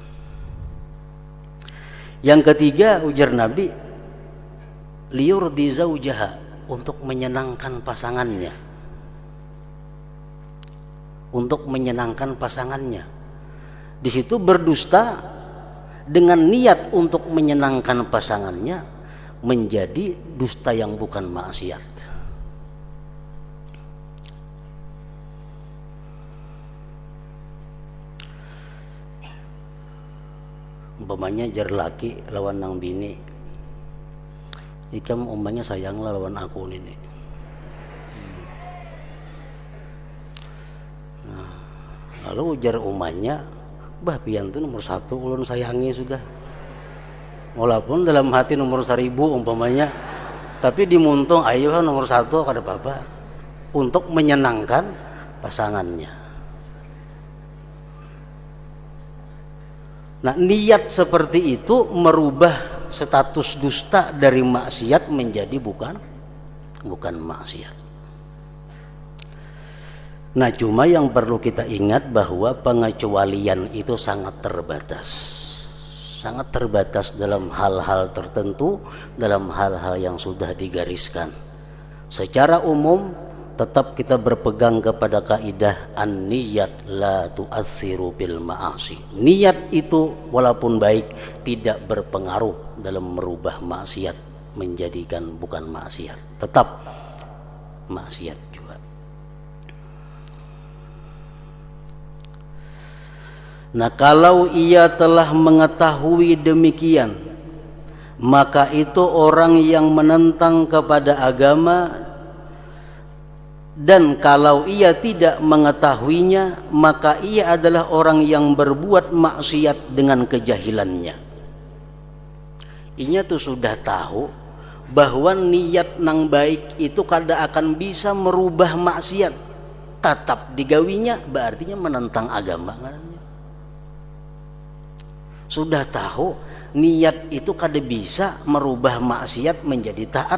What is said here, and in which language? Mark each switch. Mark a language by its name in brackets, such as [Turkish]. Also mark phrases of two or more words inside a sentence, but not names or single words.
[Indonesian] Yang ketiga, ujar Nabi, [Arabic] liyurdi zaujaha, [Indonesian] untuk menyenangkan pasangannya. Untuk menyenangkan pasangannya. Di situ berdusta dengan niat untuk menyenangkan pasangannya menjadi dusta yang bukan maksiat. [Banjar] Umpamanya jar laki lawan nang bini, ikam umpamanya sayang lawan aku ini. Nah, lalu jar umanya, bah pian tuh nomor 1 ulun sayangi sudah. Walaupun dalam hati nomor 1000 umpamanya, tapi dimuntung ayo nomor 1 kada apa-apa untuk menyenangkan pasangannya. [Indonesian] Nah, niat seperti itu merubah status dusta dari maksiat menjadi bukan maksiat. Nah, cuma yang perlu kita ingat bahwa pengecualian itu sangat terbatas. Sangat terbatas dalam hal-hal tertentu, dalam hal-hal yang sudah digariskan. Secara umum tetap kita berpegang kepada kaidah [Arabic] an-niyat la tu'atsiru bil ma'asi. [Indonesian] Niat itu walaupun baik tidak berpengaruh dalam merubah maksiat menjadikan bukan maksiat. Tetap maksiat juga. Nah, kalau ia telah mengetahui demikian, maka itu orang yang menentang kepada agama. Dan kalau ia tidak mengetahuinya, maka ia adalah orang yang berbuat maksiat dengan kejahilannya. [Banjar] Inya tuh sudah tahu bahwa niat nang baik itu kada akan bisa merubah maksiat. Tetap digawinya berartinya menentang agama. Sudah tahu niat itu kada bisa merubah maksiat menjadi taat.